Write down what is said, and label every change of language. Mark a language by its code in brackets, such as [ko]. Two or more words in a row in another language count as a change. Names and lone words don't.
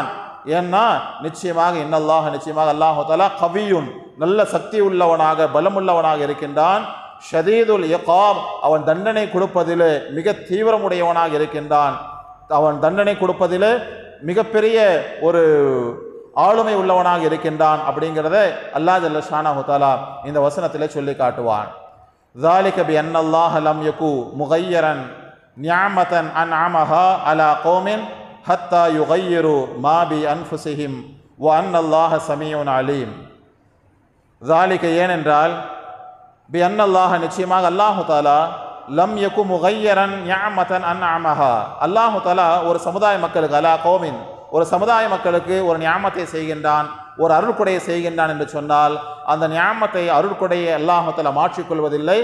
[ta] ஏன்னா நிச்சயமாக நிச்சயமாக [ar] الله تعالى قوي, [ta] நல்ல சக்தி உள்ளவனாக பலமுள்ளவனாக இருக்கின்றான். [ar] شديد العقاب, [ta] அவன் தண்டனை கொடுப்பதில் மிக தீவிரமுடையவனாக இருக்கின்றான். அவன் தண்டனை கொடுப்பதில் மிகப்பெரிய ஒரு ஆளுமை உள்ளவனாக இருக்கின்றான் அப்படிங்கிறத [ar] الله جل شأنه تعالى [ta] இந்த வசனத்திலே சொல்லி காட்டுவான். [ar] ذَلِكَ بِأَنَّ اللَّهَ لَمْ يَكُنْ مُغَيِّرًا نِعْمَةً أَنْعَمَهَا عَلَى قَوْمٍ حَتَّى يُغَيِّرُوا مَا بِأَنفُسِهِمْ وَأَنَّ اللَّهَ سَمِيعٌ عَلِيمٌ. [ta] ذَلِكَ ஏனென்றால் [ar] بِأَنَّ اللَّهَ [ta] நிச்சயமாக [ar] الله تعالى لم يك مغيرا نعمة أنعمها, الله تعالى [ta] ஒரு சமுதாய மக்களுக்கு [ar] على قوم, [ta] ஒரு சமுதாய மக்களுக்கு ஒரு நியாமத்தை செய்கின்றான், ஒரு அருள்கொடையை செய்கின்றான் என்று சொன்னால் அந்த நியாமத்தை அருள்கொடையை [ar] الله تعالى [ta] மாற்றிக்கொள்வதில்லை.